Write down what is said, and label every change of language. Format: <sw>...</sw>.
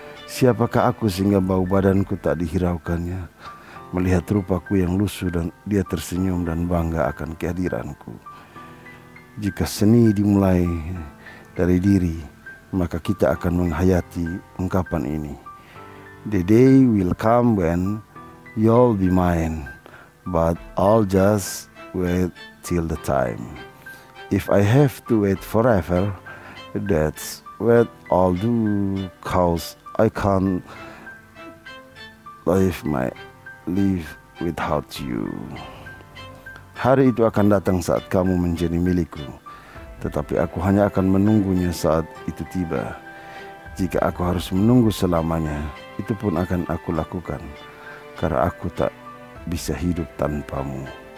<id>Siapakah aku sehingga bau badanku tak dihiraukannya? Melihat rupaku yang lusuh dan dia tersenyum dan bangga akan kehadiranku. Jika seni dimulai dari diri, maka kita akan menghayati ungkapan ini.</id> <en>The day will come when you'll be mine, but I'll just wait till the time. If I have to wait forever, that's what I'll do, 'cause I can't live without you.</en> <id>Hari itu akan datang saat kamu menjadi milikku, tetapi aku hanya akan menunggunya saat itu tiba. Jika aku harus menunggu selamanya, itu pun akan aku lakukan, karena aku tak bisa hidup tanpamu.</id>